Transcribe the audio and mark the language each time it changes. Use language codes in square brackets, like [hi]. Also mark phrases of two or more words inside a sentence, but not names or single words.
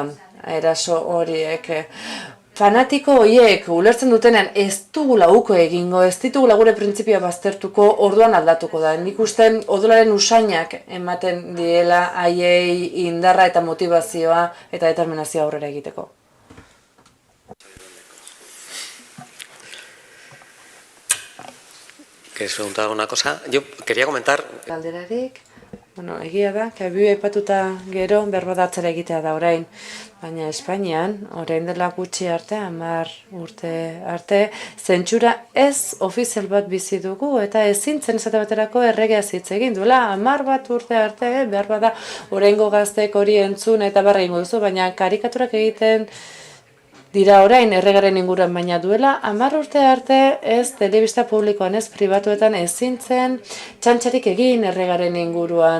[eu] Eraso horiek. Fanatiko horiek ulertzen dutenean ez dugula uko egingo, ez ditugula gure printzipioa baztertuko, orduan aldatuko da. Nik uste odolaren usainak ematen diela haiei indarra eta motivazioa eta determinazioa aurrera egiteko. [es] ¿Quieres preguntar alguna cosa? Yo quería comentar... [eu] Galderarik, egia da, kabiu aipatuta gero berbadatzera egitea da orain, baina Espainian, orain dela gutxi arte, 10 urte arte, zentsura ez ofizial bat bizi dugu, eta ezin zen esate baterako erregea hitz egin duela, 10 urte arte, behar bada, oraingo gaztek hori entzun eta barra egingo duzu, baina karikaturak egiten dira orain erregaren inguruan, baina duela 10 urte arte ez telebista publikoan, ez pribatuetan ezin zen txantxarik egin erregaren inguruan.